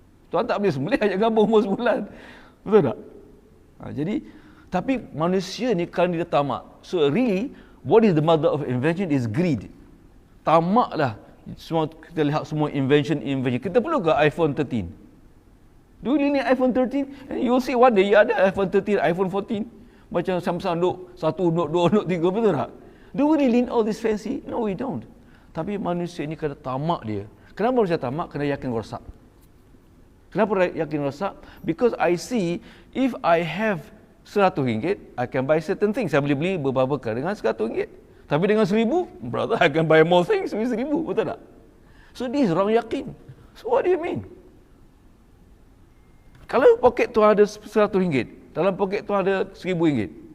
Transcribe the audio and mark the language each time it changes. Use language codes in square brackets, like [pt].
[ms] Tuan tak boleh sembelih ayam kampung umur sebulan. Betul tak? Jadi, tapi manusia ni kalau dia tamak. [en] So really, what is the mother of invention is greed. [ms] Tamaklah. Semua kita lihat semua invention. Kita perlu ke iPhone 13? [en] Do you need iPhone 13? And you'll see one day [ms] ada [en] iPhone 13, iPhone 14. [ms] Macam Samsung Note 1, Note 2, Note 3, betul tak? [en] Do we really need all this fancy? No, we don't. [ms] Tapi manusia ni kena tamak dia. Kenapa manusia tamak? Kena yakin rosak. Kenapa yakin rosak? [en] Because I see, if I have RM100, I can buy certain things. [ms] Saya boleh beli beberapa perkara dengan RM100. Tapi dengan [en] RM1,000, brother, I can buy more things with RM1,000. [ms] Betul tak? [en] So this is wrong yakin. So what do you mean? [ms] Kalau poket tu ada RM100, dalam poket tu ada RM1,000.